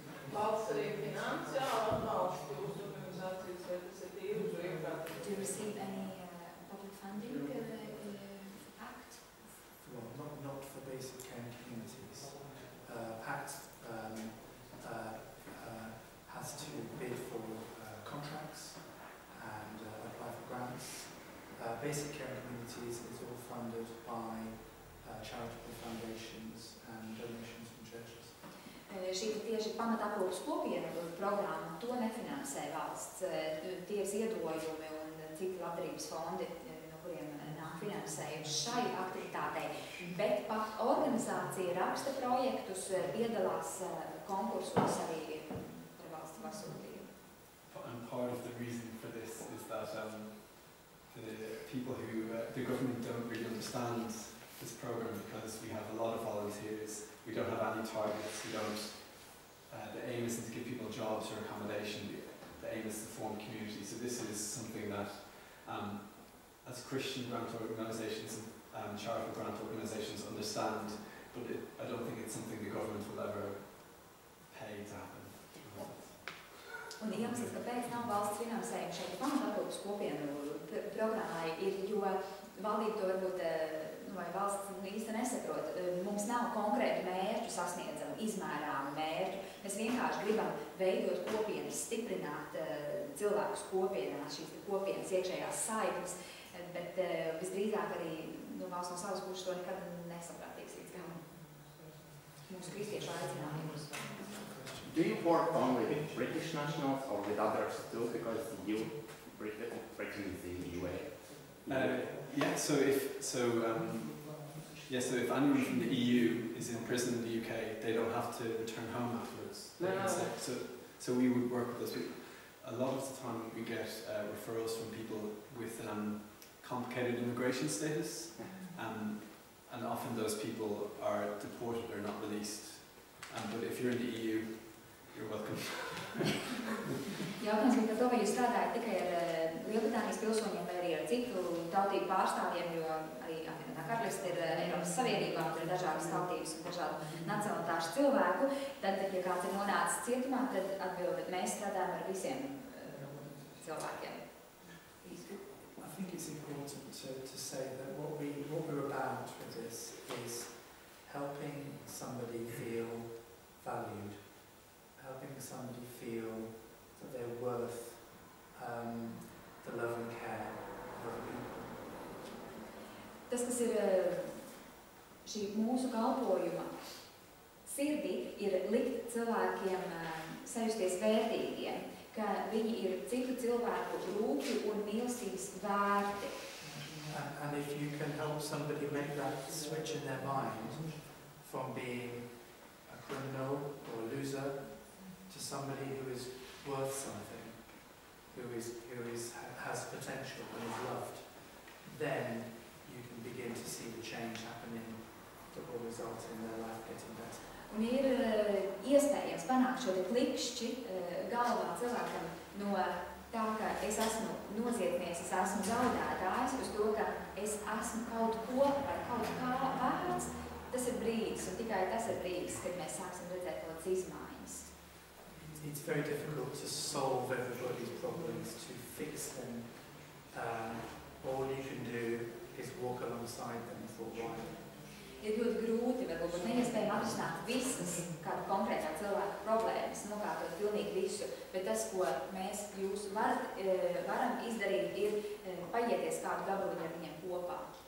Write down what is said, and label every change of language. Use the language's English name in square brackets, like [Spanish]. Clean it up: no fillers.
[Latvian] Valsts arī finansiāli atbalsta jūsu organizācijas, vai tas ir tīri uz brīvprātīgi? [English] Do you receive any public funding PACT? Well, not for basic care and communities. PACT has to bid for contracts and apply for grants. Basic care and communities is all funded by charitable foundations and donations from churches. [Latvian] Šī tieši pamataprūpas kopiena programma, to nefinansē valsts. Tie ir ziedojumi un citi labdarības fondi, no kuriem nāk finansējums šai aktivitātei. Bet pat organizācija raksta projektus, piedalās konkursos arī par valsts pasūtījumu. [English] And part of the reason for this is that the government don't really understand this program because we have a lot of volunteers, we don't have any targets, the aim isn't to give people jobs or accommodation, the aim is to form community. So this is something that as Christian grant organisations and charitable grant organisations understand, but I don't think it's something the government will ever pay to happen. [Latvian] Un iemesls, kāpēc nav valsts finansējuma šeit pamataprūpas kopienu programmai, ir, jo valdība to varbūt, vai valsts īsti nesaprot. Mums nav konkrētu mērķu sasniedzamu, izmērāmu mērķu. Mēs vienkārši gribam veidot kopienas, stiprināt cilvēkus kopienās, šīs kopienas iekšējās saiknes, bet visdrīzāk arī valsts no savas puses to nekad nesaprātīgs līdz galam. Mūsu kristiešu aicinājums. [English] Do you work only with British nationals or with others too? Because Britain is the UA. So if anyone from the EU is in prison in the UK, they don't have to return home afterwards. So we would work with those people. A lot of the time we get referrals from people with complicated immigration status, and often those people are deported or not released. But if you're in the EU, you're welcome. [Latvian] Jautājums bija par to, vai jūs strādājat tikai ar Lielbritānijas pilsoņiem vai arī ar citu tautību pārstāvjiem, jo arī apvienotā karaliste ir Eiropas Savienībā, tur ir dažādas tautības un dažādu nacionalitāšu cilvēku. Tad, ja kāds ir nonācis cietumā, tad atbild, mēs strādājam ar visiem cilvēkiem. [English] I think it's important to say that what we're about with this is helping somebody feel valued, helping somebody feel that they're worth the love and care of other people. [Latvian] Tas, kas ir šī mūsu kalpojuma sirdī, ir likt cilvēkiem sajusties vērtīgiem, ka viņi ir citu cilvēku rūpju un mīlestības vērti. [English] And if you can help somebody make that switch in their mind from being a criminal or a loser to somebody who is worth something, who has potential and is loved, then you can begin to see the change happening that will result in their life getting better. [Latvian] Un ir iespējams panākt šo te klikšķi galvā cilvēkam no tā, ka es esmu noziedznieks, es esmu zaudētājs, uz to, ka es esmu kaut ko vai kaut kā vērts. Tas ir brīdis, un tikai tas ir brīdis, kad mēs sāksim redzēt kaut kādas izmaiņas. [English] It's very difficult to solve everybody's problems, to fix them. All you can do is walk alongside them for a while. [Latvian] Ir ļoti grūti, varbūt neiespējami atrisināt visas kāda konkrētā cilvēka problēmas, nokārtot pilnīgi visu, bet tas, ko mēs jūs varam izdarīt, ir paieties kādu gabaliņu ar viņiem kopā.